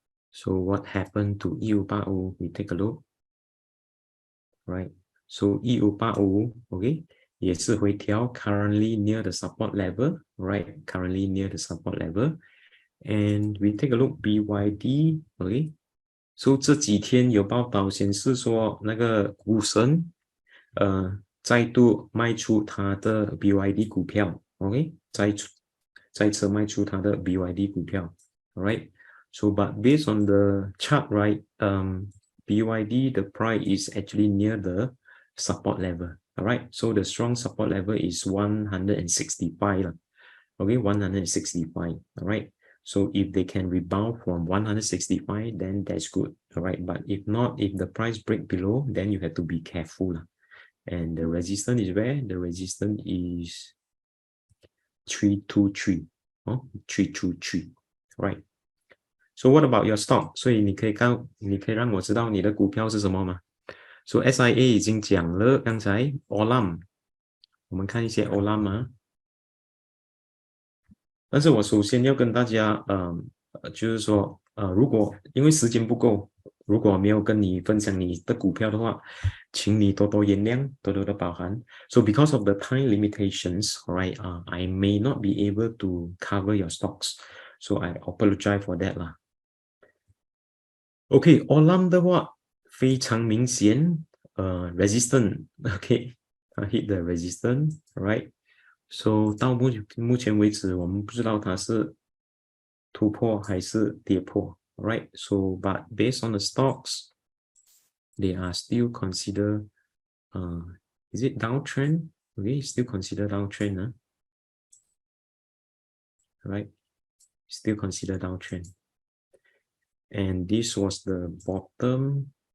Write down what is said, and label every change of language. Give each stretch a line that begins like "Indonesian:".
English: So what happened to 1585? We take a look. Right. So 1585, okay,
Chinese: 也是回调
English: currently near the support level, right? Currently near the support level. And we take a look BYD, okay?
Chinese: So 这几天有报道显示说那个股神再度卖出他的 BYD 股票 ，OK， 再次卖出他的 BYD 股票 ，alright。
English: So but based on the chart, right, BYD the price is actually near the support level, alright. So the strong support level is 165 okay, 165, alright. So if they can rebound from 165, then that's good, alright. But if not, if the price break below, then you have to be careful. And the resistance is where? The resistance is 323, 323, right? So what about your stock?
Chinese: 所以你可以让我知道你的股票是什么吗？ So SIA 已经讲了，刚才 Olam， 我们看一些 Olam 啊。但是我首先要跟大家就是说如果因为时间不够，如果没有跟你分享你的股票的话，请你多多原谅，多多的包涵。
English: So because of the time limitations, alright, I may not be able to cover your stocks. So I apologize for that 啦。OK, Olam
Chinese: 的话非常明显，
English: resistant, OK, hit the resistant, right?
Chinese: So 到目前为止，我们不知道它是突破还是跌破 ，right?
English: So but based on the stocks, they are still consider, is it downtrend? Okay, still consider downtrend, right? Still consider downtrend. And this was the bottom.